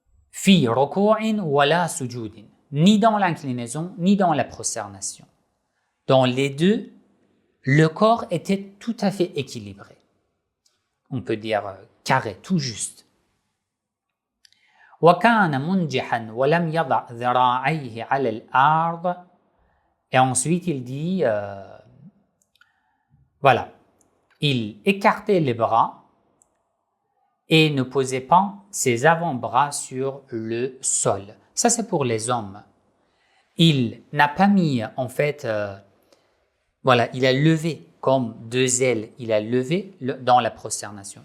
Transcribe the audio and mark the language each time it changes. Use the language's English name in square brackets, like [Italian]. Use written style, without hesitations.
[Arabic] فِي رُكُوعٍ وَلَا سُجُودٍ. [French] Ni dans l'inclinaison, ni dans la prosternation. Dans les deux, le corps était tout à fait équilibré. On peut dire carré, tout juste. [Arabic] وكان منجحا ولم يضع ذراعيه على الأرض. [French] Et ensuite il dit voilà, il écartait les bras et ne posait pas ses avant-bras sur le sol. Ça c'est pour les hommes. Il n'a pas mis en fait voilà, il a levé comme deux ailes, il a levé dans la prosternation.